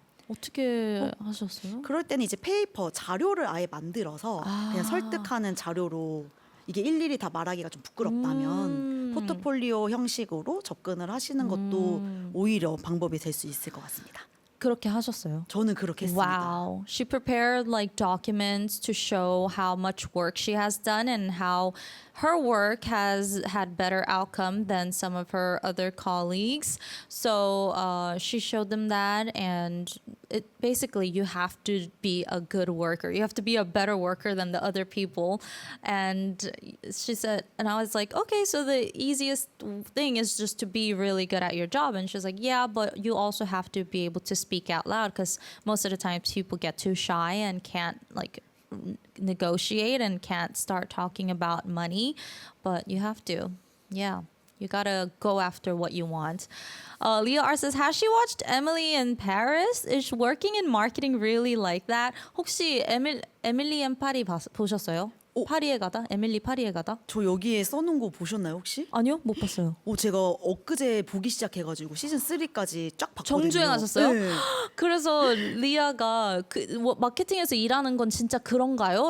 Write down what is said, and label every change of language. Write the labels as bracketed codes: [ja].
[ko] 어떻게 하셨어요? 그럴 때는 이제 페이퍼 자료를 아예 만들어서 그냥 설득하는 자료로 이게 일일이 다 말하기가 좀 부끄럽다면 포트폴리오 형식으로 접근을 하시는 것도 오히려 방법이 될 수 있을 것 같습니다. 그렇게 하셨어요? 저는 그렇게 했습니다. [en] Wow. She prepared like documents to show how much work she has done and how her work has had better outcome than some of her other colleagues. So she showed them that, and it basically you have to be a good worker. You have to be a better worker than the other people. And she said, and I was like, okay, so the easiest thing is just to be really good at your job. And she's like, yeah, but you also have to be able to speak out loud because most of the times people get too shy and can't like negotiate and can't start talking about money, but you have to. Yeah. You gotta go after what you want. Leah R says, has she watched Emily in Paris? Is working in marketing really like that? [ko] 혹시 에밀리 앤 파리 보셨어요? 파리에 가다? 에밀리 파리에 가다? 저 여기에 써놓은 거 보셨나요 혹시? 아니요, 못 봤어요. 제가 엊그제 보기 시작해가지고 시즌 3까지 쫙 봤거든요. 정주행하셨어요? 네. 그래서 리아가 마케팅에서 일하는 건 진짜 그런가요?